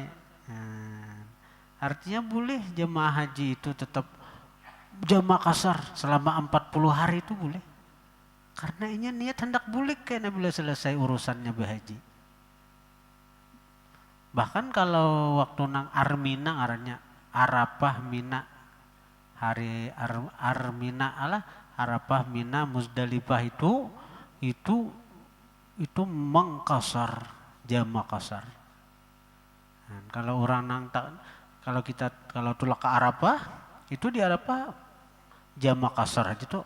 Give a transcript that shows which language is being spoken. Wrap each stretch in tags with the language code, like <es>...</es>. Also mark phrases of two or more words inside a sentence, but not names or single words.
<id>Artinya boleh jamaah haji itu tetap jamak kasar selama 40 hari itu boleh. Karena ini niat hendak bulik kayaknya bila selesai urusannya berhaji. Bahkan kalau waktu nang Armina ngarannya Arafah Mina, hari Armina Allah Arafah Mina Muzdalifah itu mengkasar jamak kasar. Nah, kalau orang kalau tulak ke Arafah, itu di Arafah jamak kasar aja tuh.</id>